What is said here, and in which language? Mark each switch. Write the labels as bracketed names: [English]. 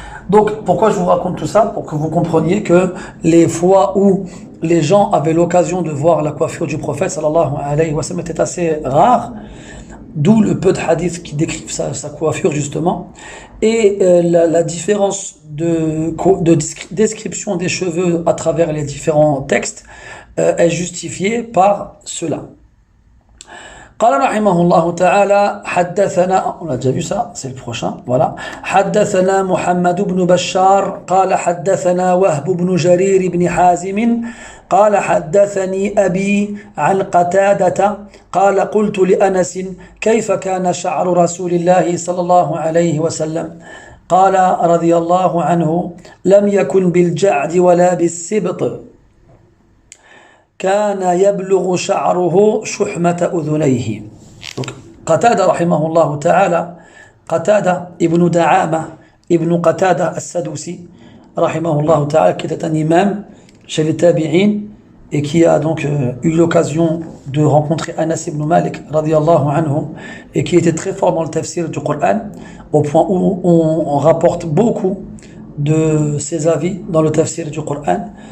[French] Donc pourquoi je vous raconte tout ça? Pour que vous compreniez que les fois où les gens avaient l'occasion de voir la coiffure du prophète sallallahu alayhi wa sallam était assez rare, d'où le peu de hadiths qui décrivent sa coiffure justement, et la différence de description des cheveux à travers les différents textes est justifiée par cela. [Arabic] قال رحمه الله تعالى حدثنا [French] on a déjà vu ça c'est le prochain voilà [Arabic] حدثنا محمد بن بشار قال حدثنا وهب بن جرير بن حازم قال حدثني أبي عن قتادة قال قلت لأنس كيف كان شعر رسول الله صلى الله عليه وسلم قال رضي الله عنه لم يكن بالجعد ولا بالسبط كان يبلغ شعره شحمة أذنيه. [French] Donc, Qatada rahimahullah ta'ala, Qatada ibn Da'ama ibn Qatada al-Sadusi rahimahullah ta'ala, qui était un imam chez les tabi'in et qui a donc eu l'occasion de rencontrer Anas ibn Malik radiyallahu anhu et qui était très fort dans le tafsir du Coran au point où on rapporte beaucoup de ses avis dans le tafsir du Coran.